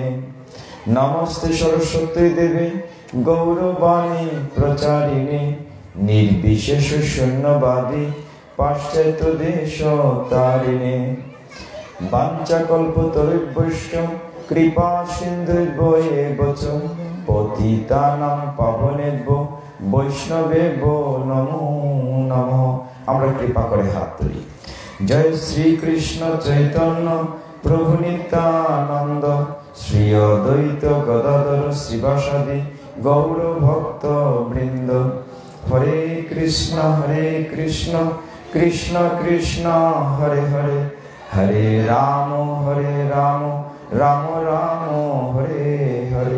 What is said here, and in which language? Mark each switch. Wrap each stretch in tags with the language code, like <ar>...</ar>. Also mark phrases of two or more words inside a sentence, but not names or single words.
<sa>नमस्ते सरस्वती देवी गौरवाणी प्रचारिणे निर्विशेष शून्यवादी पाश्चात्य देशतारिणे। वाञ्छाकल्पतरुभ्यश्च कृपा सिन्धुभ्यो च पतितानां पावनेभ्यो वैष्णवेभ्यो नमो नमः।</sa> <bn>আমরা কৃপা করে হাত তুলি। জয় শ্রী কৃষ্ণ চৈতন্য প্রভু নিত্যানন্দ শ্রী অদ্বৈত গদাধর শ্রীবাসাদি গৌর ভক্ত বৃন্দ।</bn> <sa>হরে কৃষ্ণ কৃষ্ণ কৃষ্ণ হরে হরে হরে রাম রাম রাম হরে হরে।</sa>